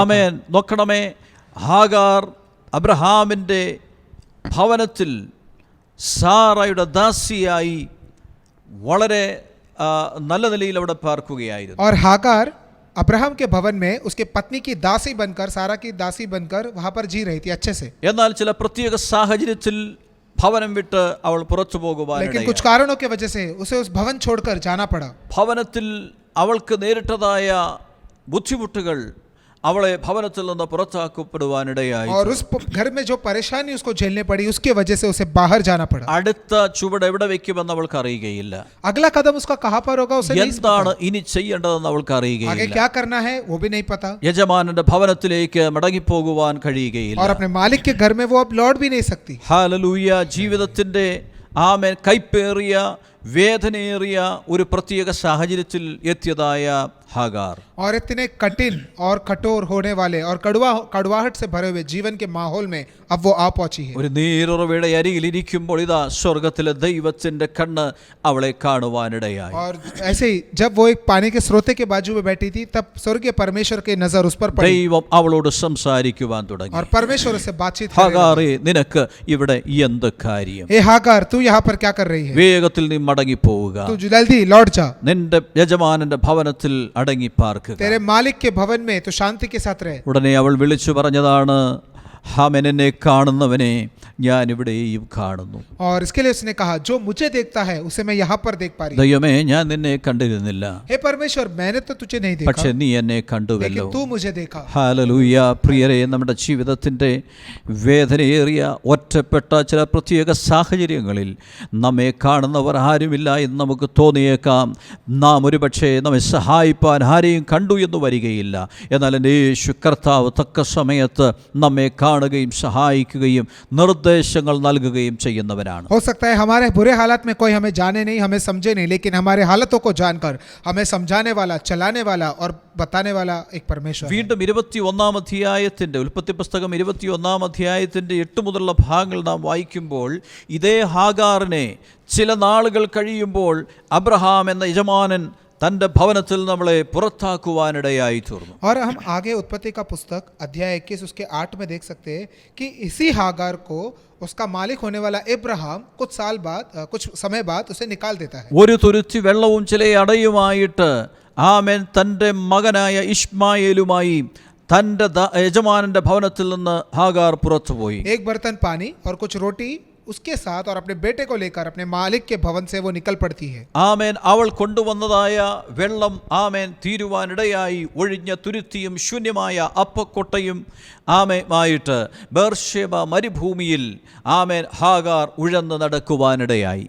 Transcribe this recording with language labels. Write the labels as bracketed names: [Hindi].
[Malayalam] ആമേൻ. നോക്കണമേ, Hagar അബ്രഹാമിൻ്റെ ഭവനത്തിൽ സാറയുടെ ദാസിയായി വളരെ നല്ല നിലയിൽ അവിടെ പാർക്കുകയായിരുന്നു. [Hindi] और हागार अब्राहम के भवन में उसके पत्नी की दासी बनकर, सारा की दासी बनकर वहां पर जी रही थी अच्छे से। [Malayalam] എന്നാൽ ചില പ്രത്യേക സാഹചര്യത്തിൽ ഭവനം വിട്ട് അവൾ പുറത്തു പോകുവാൻ, [Hindi] लेकिन कुछ कारणों की वजह से उसे उस भवन छोड़कर जाना पड़ा। [Malayalam] ഭവനത്തിൽ അവൾക്ക് നേരിട്ടതായ ബുദ്ധിമുട്ടുകൾ അവളെ ഭവനത്തിൽ നിന്ന് പുറത്താക്കപ്പെടുവാനിടയായി. [Hindi] और उस घर में जो परेशानी उसको झेलने पड़ी उसके वजह से उसे बाहर जाना पड़ा. [Malayalam] അടുത്ത ചുവട് എവിടെ വെക്കുമെന്ന് അവൾക്ക് അറിയുകയില്ല. [Hindi] अगला कदम उसका कहां पर होगा उसे नहीं [Malayalam] എന്താണ് ഇനി ചെയ്യേണ്ടതെന്ന് അവൾക്ക് [Hindi] आगे [Malayalam] അറിയുകയില്ല. [Hindi] क्या करना है वो भी नहीं पता. [Malayalam] യജമാനന്റെ ഭവനത്തിലേക്ക് മടങ്ങിപ്പോകുവാൻ കഴിയുകയില്ല. [Hindi] और अपने मालिक के घर में वो अब लौट भी नहीं सकती. [Malayalam] ഹല്ലേലൂയ. ജീവിതത്തിന്റെ ആമേൻ കൈപ്പേറിയ വേദനയേറിയ ഒരു പ്രത്യേക സാഹചര്യത്തിൽ എത്തിയതായ हागार [Hindi] और इतने कठिन और कठोर होने वाले और कड़वाहट से भरे हुए जीवन के माहौल में अब वो आ पहुंची है. [Malayalam] ഒരു നീരുറവയുടെ അരികിലിരിക്കുമ്പോൾ ഇതാ സ്വർഗ്ഗത്തിലെ ദൈവത്തിന്റെ കണ്ണ് അവളെ കാണുവാനിടയായി. [Hindi] और ऐसे ही जब वो एक पानी के स्रोत के बाजू में बैठी थी तब स्वर्गीय परमेश्वर की नजर उस पर पड़ी. [Malayalam] ദൈവം അവളോട് സംസാരിക്കുവാൻ തുടങ്ങി. [Hindi] और परमेश्वर उससे बातचीत करने [Malayalam] ഹാഗാറേ, നിനക്ക് ഇവിടെ എന്ത് കാര്യം? [Hindi] ए हागार, तू यहाँ पर क्या कर रही है? [Malayalam] വേഗത്തിൽ നീ മടങ്ങി പോവുക. [Hindi] तू जल्दी लौट जा. [Malayalam] നിന്റെ യജമാനന്റെ ഭവനത്തിൽ അടങ്ങി പാർക്കുക. [Hindi] तेरे मालिक के भवन में तो शांति के साथ रहे. [Malayalam] ഉടനെ അവൾ വിളിച്ചു പറഞ്ഞതാണ്, ഹാമൻ എന്നെ കാണുന്നവനെ ഞാൻ ഇവിടെയും കാണുന്നു. [Hindi] और इसके लिए उसने कहा, जो मुझे देखता है उसे मैं यहाँ पर देख पा रही हूँ. [Malayalam] ദൈവമേ, ഞാൻ നിന്നെ കണ്ടിരുന്നില്ല, [Hindi] हे परमेश्वर, मैंने तो तुझे नहीं देखा, [Malayalam] പക്ഷെ നീ എന്നെ കണ്ടുവല്ലോ. [Hindi] लेकिन तू मुझे देखा. [Malayalam] ഹല്ലേലൂയ. പ്രിയരെ, നമ്മുടെ ജീവിതത്തിൻ്റെ വേദനയേറിയ ഒറ്റപ്പെട്ട ചില പ്രത്യേക സാഹചര്യങ്ങളിൽ നമ്മെ കാണുന്നവർ ആരുമില്ല എന്ന് നമുക്ക് തോന്നിയേക്കാം. നാം ഒരുപക്ഷെ നമ്മെ സഹായിപ്പാൻ ആരെയും കണ്ടു എന്ന് വരികയില്ല. എന്നാൽ എൻ്റെ യേശു കർത്താവ് തക്ക സമയത്ത് നമ്മെ കാണുകയും സഹായിക്കുകയും നിർദ്ദേശങ്ങൾ നൽകുകയും ചെയ്യുന്നവരാണ്. [Hindi] हो सकता है हमारे बुरे हालात में कोई हमें जाने नहीं, हमें समझे नहीं, लेकिन हमारे हालतों को जानकर हमें समझाने वाला, चलाने वाला और बताने वाला एक परमेश्वर है. [Malayalam] വീണ്ടും 21-ാം അധ്യായത്തിൻ്റെ ഉൽപ്പത്തി പുസ്തകം 21-ാം അധ്യായത്തിൻ്റെ 8 മുതലുള്ള ഭാഗങ്ങൾ നാം വായിക്കുമ്പോൾ ഇതേ ഹാഗാറിനെ ചില നാളുകൾ കഴിയുമ്പോൾ അബ്രഹാം എന്ന യജമാനൻ തൻ്റെ ഭവനത്തിൽ നമ്മളെ പുറത്താക്കുവാനിടയായി തീർന്നു. [Hindi] और हम आगे उत्पत्ति का पुस्तक अध्याय 21 उसके 8 में देख सकते हैं कि इसी हागार को उसका मालिक होने वाला इब्राहिम कुछ समय बाद उसे निकाल देता है. [Malayalam] ഒരു തുരുത്തി വെള്ളവും ചില അടയുമായിട്ട് ആമേൻ തൻ്റെ മകനായ ഇശ്മായേലുമായി തൻ്റെ യജമാനന്റെ ഭവനത്തിൽ നിന്ന് ഹാഗാർ പുറത്തുപോയി. [Hindi] एक बर्तन पानी और कुछ रोटी उसके साथ और अपने बेटे को लेकर अपने मालिक के भवन से वो निकल पड़ती है. [Malayalam] ആമേൻ. അവൾ കൊണ്ടുവന്നതായ വെള്ളം ആമേൻ തീരുവാനിടയായി ഒഴിഞ്ഞ തുരുത്തിയും ശൂന്യമായ അപ്പക്കൊട്ടയും ആമേമായിട്ട് ബേർശേബ മരുഭൂമിയിൽ ആമേൻ ഹാഗാർ ഉഴന്ന് നടക്കുവാനിടയായി.